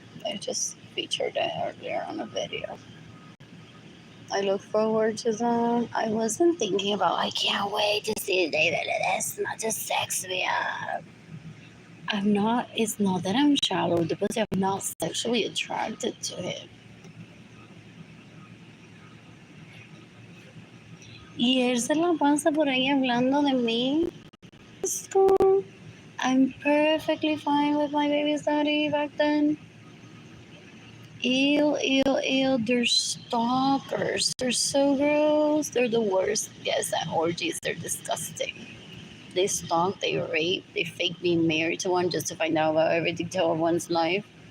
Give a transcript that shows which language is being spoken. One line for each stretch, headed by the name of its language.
English: I just featured it earlier on a video. I look forward to that. I wasn't thinking about, I can't wait to see David. That's not just sex me up. I'm not, it's not that I'm shallow, because I'm not sexually attracted to him.
Spanish: Y él se la pasa por ahí hablando de mí.
English: I'm perfectly fine with my baby's daddy back then. Ew, ew, ew. They're stalkers. They're so gross. They're the worst guests at orgies. They're disgusting. They stalk, they rape, they fake being married to one just to find out about every detail of one's life.